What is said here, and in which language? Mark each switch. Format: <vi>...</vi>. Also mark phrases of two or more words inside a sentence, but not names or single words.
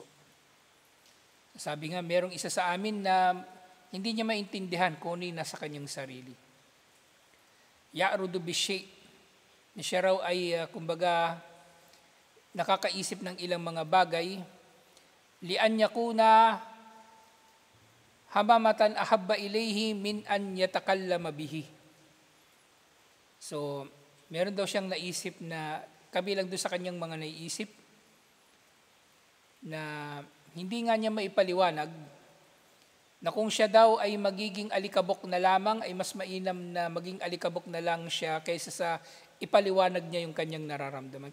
<tl>Sabi nga, merong isa sa amin na hindi niya maintindihan kung ano yung nasa kanyang sarili.</tl> <ar>يعرض بشيء.</ar> <tl>Siya raw ay, kumbaga, nakakaisip ng ilang mga bagay.</tl> <ar>لأن يكون حممة أحب إليه من أن يتكلم به.</ar> <tl>So, meron daw siyang naisip na, kabilang doon sa kanyang mga naiisip, na hindi nga niya maipaliwanag, na kung siya daw ay magiging alikabok na lamang, ay mas mainam na maging alikabok na lang siya kaysa sa ipaliwanag niya yung kanyang nararamdaman.</tl>